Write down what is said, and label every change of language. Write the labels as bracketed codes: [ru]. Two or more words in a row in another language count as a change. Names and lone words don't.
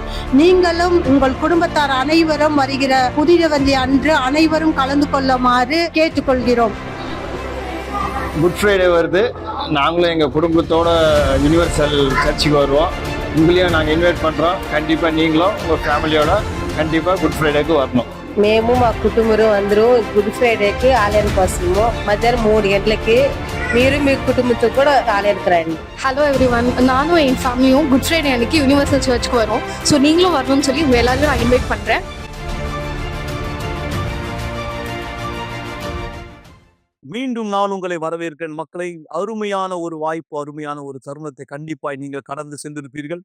[ta] நீங்களும் உங்கள் குடும்பத்தார் அனைவரும் வருகிற புதிய வந்தி அன்று அனைவரும் கலந்து கொள்ளுமாறு கேட்டுக்கொள்கிறோம். குட் ஃப்ரைடே வருது. நாங்களும் எங்கள் குடும்பத்தோட யுனிவர்சல் சர்ச்சுக்கு வருவோம். உங்களையும் நாங்கள் இன்வைட் பண்ணுறோம். கண்டிப்பாக நீங்களும் உங்கள் ஃபேமிலியோட கண்டிப்பாக குட் ஃப்ரைடேக்கு வரணும். [te] మేము మా కుటుంబం అందరూ గుడ్ ఫ్రైడేకి ఆలయానికి వస్తాము. మధ్యాహ్నం 3 గంటలకి మీరు మీ కుటుంబంతో కూడా ఆలయానికి రండి. [en] hello everyone, [ta] நானும் என் ஃபேமிலியும் குட் ஃப்ரைடே அன்னைக்கு யூனிவர்சல் சர்ச்சுக்கு வரோம். ஸோ நீங்களும் வரணும்னு சொல்லி உங்கள் எல்லாரையும் நான் இன்வைட் பண்ணுறேன். மீண்டும் நான் உங்களை வரவேற்கிறேன் மக்களை. அருமையான ஒரு வாய்ப்பு, அருமையான ஒரு தருணத்தை கண்டிப்பாய் நீங்கள் கடந்து சென்றிருப்பீர்கள்.